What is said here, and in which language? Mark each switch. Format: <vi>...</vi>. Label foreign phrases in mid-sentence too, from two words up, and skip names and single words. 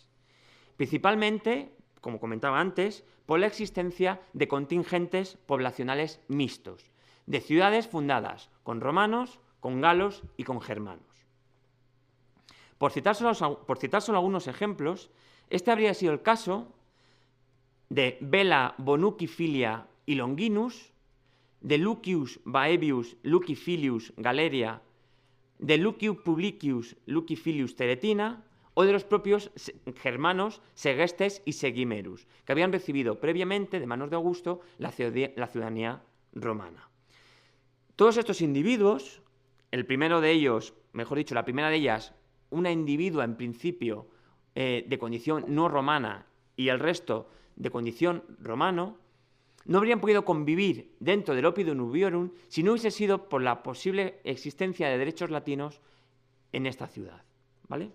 <es>Principalmente, como comentaba antes, por la existencia de contingentes poblacionales mixtos, de ciudades fundadas con romanos, con galos y con germanos. Por citar solo algunos ejemplos, este habría sido el caso de Bela Bonuci Filia y Longinus, de Lucius Baebius Luci Filius Galeria, de Lucius Publicius Luci Filius Teretina, o de los propios germanos Segestes y Segimerus, que habían recibido previamente de manos de Augusto la ciudadanía romana. Todos estos individuos, el primero de ellos, mejor dicho, la primera de ellas, una individua en principio de condición no romana y el resto de condición romano, no habrían podido convivir dentro del Oppidum Ubiorum si no hubiese sido por la posible existencia de derechos latinos en esta ciudad, ¿vale?</es>